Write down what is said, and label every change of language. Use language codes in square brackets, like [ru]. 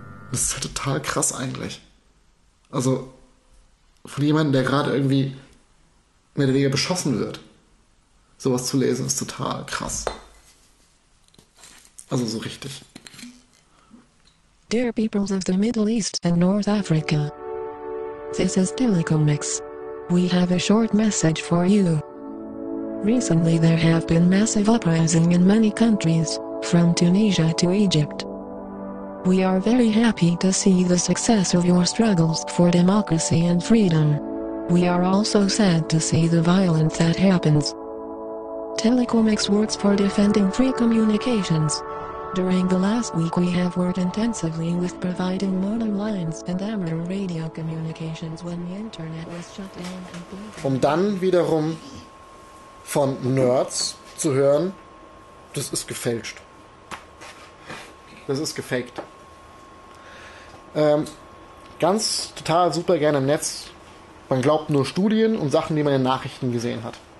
[de] Das ist halt total krass eigentlich. Also von jemandem, der gerade irgendwie mehr oder weniger beschossen wird, sowas zu lesen, ist total krass. Also so richtig. [en] Dear peoples of the Middle East and North Africa, this is Telecomics. We have a short message for you. Recently there have been massive uprisings in many countries, from Tunisia to Egypt. We are very happy to see the success of your struggles for democracy and freedom. We are also sad to see the violence that happens. Telecomics works for defending free communications. During the last week we have worked intensively with providing modem lines and amateur radio communications when the internet was shut down. [de] Um dann wiederum von Nerds zu hören, das ist gefälscht. Das ist gefaked. Ganz total super gerne im Netz. Man glaubt nur Studien und Sachen, die man in Nachrichten gesehen hat.